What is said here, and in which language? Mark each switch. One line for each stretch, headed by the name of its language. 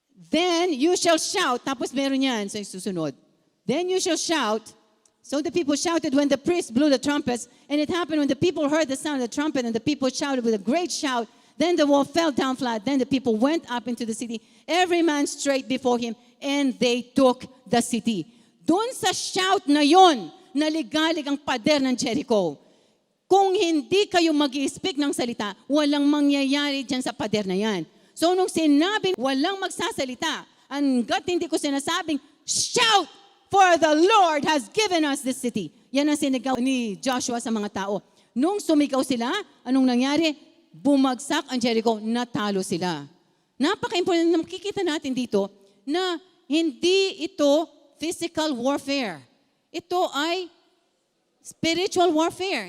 English: Then you shall shout.
Filipino: Tapos meron yan sa susunod.
English: Then you shall shout. So the people shouted when the priest blew the trumpets, and it happened when the people heard the sound of the trumpet, and the people shouted with a great shout. Then the wall fell down flat. Then the people went up into the city, every man straight before him, and they took the city.
Filipino: Doon sa shout na yon, naligalig ang pader ng Jericho. Kung hindi kayo mag-i-speak ng salita, walang mangyayari dyan sa pader na yan. So nung sinabi, walang magsasalita, hanggat hindi ko sinasabing,
English: shout, for the Lord has given us this city.
Filipino: Yan ang sinigaw ni Joshua sa mga tao. Nung sumigaw sila, anong nangyari? Bumagsak ang Jericho, natalo sila. Napaka-important na makikita natin dito na hindi ito physical warfare. Ito ay spiritual warfare.